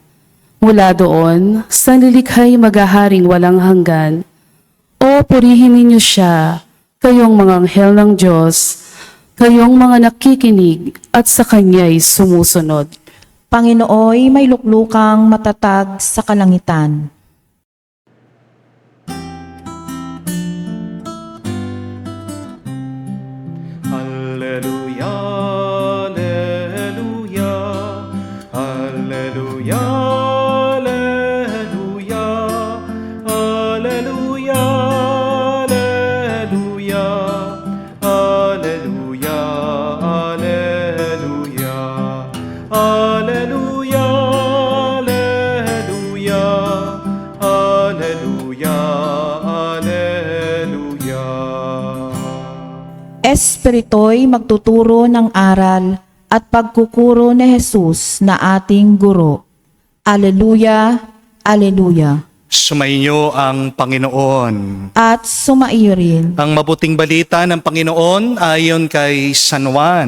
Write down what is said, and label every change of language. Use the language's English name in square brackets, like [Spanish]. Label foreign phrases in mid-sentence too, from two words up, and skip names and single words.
[Filipino] Mula doon, sa nilikhay maghaharing walang hanggan. O purihin ninyo siya, kayong mga anghel ng Diyos, kayong mga nakikinig at sa Kanya'y sumusunod. Panginooy may luklukang matatag sa kalangitan. [Latin] Alleluia, alleluia, alleluia, alleluia, alleluia, alleluia, alleluia, alleluia, alleluia, alleluia, alleluia, alleluia. [Filipino] Espirito'y magtuturo ng aral at pagkukuro ni Jesus na ating guro. [Latin] Aleluya, aleluya. [Filipino] Sumainyo ang Panginoon. At sumaiyo rin. Ang mabuting balita ng Panginoon ayon kay San Juan.